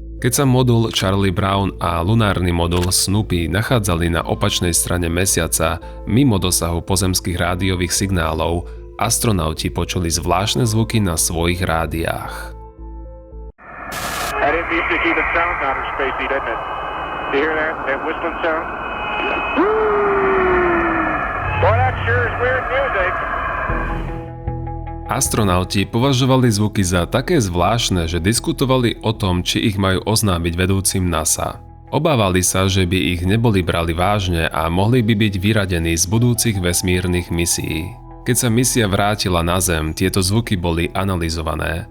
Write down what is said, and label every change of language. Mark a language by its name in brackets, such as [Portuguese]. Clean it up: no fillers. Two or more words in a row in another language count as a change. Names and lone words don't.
[Slovak] Keď sa modul Charlie Brown a lunárny modul Snoopy nachádzali na opačnej strane mesiaca, mimo dosahu pozemských rádiových signálov, astronauti počuli zvláštne zvuky na svojich rádiách. [English] That didn't used to keep it sound outer spacey, didn't it? Do you hear that? That whistling sound? Boy, that sure is weird music. [Slovak] Astronauti považovali zvuky za také zvláštne, že diskutovali o tom, či ich majú oznámiť vedúcim NASA. Obávali sa, že by ich neboli brali vážne a mohli by byť vyradení z budúcich vesmírnych misií. Keď sa misia vrátila na Zem, tieto zvuky boli analyzované.